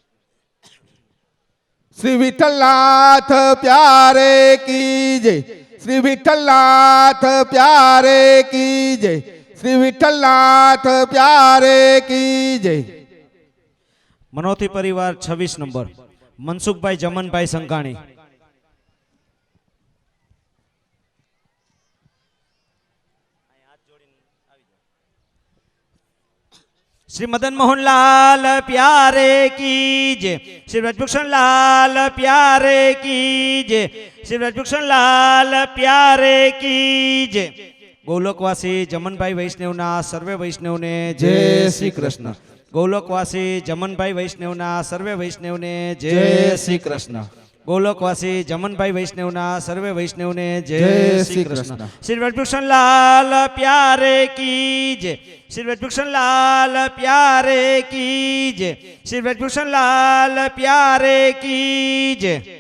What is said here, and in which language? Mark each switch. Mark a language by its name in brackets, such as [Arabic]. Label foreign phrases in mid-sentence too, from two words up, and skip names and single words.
[Hindi] श्री विट्ठलनाथ प्यारे की जय. श्री विट्ठलनाथ प्यारे की जय. श्री विट्ठलनाथ प्यारे की जय. [Gujarati] મનોથી પરિવાર 26 નંબર મનસુખભાઈ જમનભાઈ સંઘાણી. [Hindi] श्री मदन मोहन लाल प्यारे की जय। श्री व्रजभूषण लाल प्यारे की जय। श्री व्रजभूषण लाल प्यारे की जय। [Gujarati] ગોલોકવાસી જમન ભાઈ વૈષ્ણવ ના સર્વે વૈષ્ણવ ને જય શ્રી કૃષ્ણ। ગોલોકવાસી જમન ભાઈ વૈષ્ણવ ના સર્વે વૈષ્ણવ ને જય શ્રી કૃષ્ણ। ગોલોકવાસી જમનભાઈ વૈષ્ણવના સર્વે વૈષ્ણવને જય જય શ્રી શ્રી કૃષ્ણ. કૃષ્ણ. [Hindi] श्री व्रजभूषण लाल प्यारे की जय. श्री व्रजभूषण लाल प्यारे की जय. श्री व्रजभूषण लाल प्यारे की जय.